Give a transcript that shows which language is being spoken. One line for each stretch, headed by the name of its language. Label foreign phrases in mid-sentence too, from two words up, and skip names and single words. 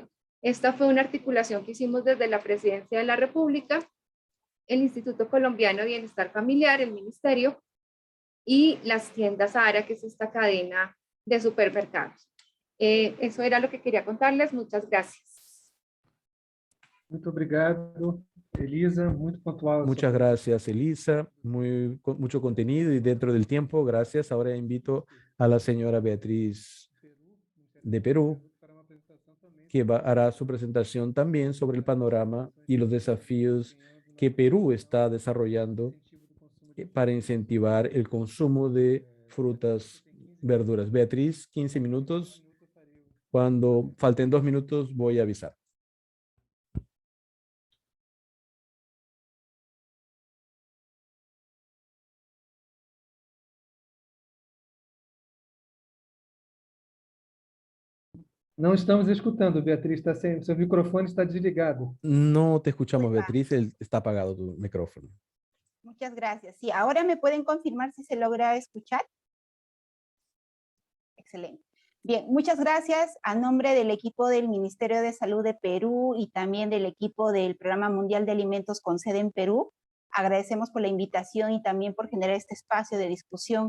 Spanish: Esta fue una articulación que hicimos desde la Presidencia de la República, el Instituto Colombiano de Bienestar Familiar, el Ministerio y las tiendas ARA, que es esta cadena de supermercados. Eso era lo que quería contarles. Muchas gracias.
Portuguese: Muito obrigado, Elisa, muito pontual.
Spanish: Muchas gracias, Elisa. Mucho contenido y dentro del tiempo, gracias. Ahora invito a la señora Beatriz de Perú, que hará su presentación también sobre el panorama y los desafíos que Perú está desarrollando para incentivar el consumo de frutas, verduras. Beatriz, 15 minutos. Cuando falten 2 minutos, voy a avisar.
Portuguese: Não estamos escutando, Beatriz. Seu microfone está desligado.
Spanish: No te escuchamos, Beatriz. Está apagado tu micrófono. Muchas gracias. Sí, ahora me pueden confirmar si se logra escuchar. Excelente. Bien, muchas gracias. A nombre del equipo del Ministerio de Salud de Perú y también del equipo del Programa Mundial de Alimentos con sede en Perú, agradecemos por la invitación y también por generar este espacio de discusión.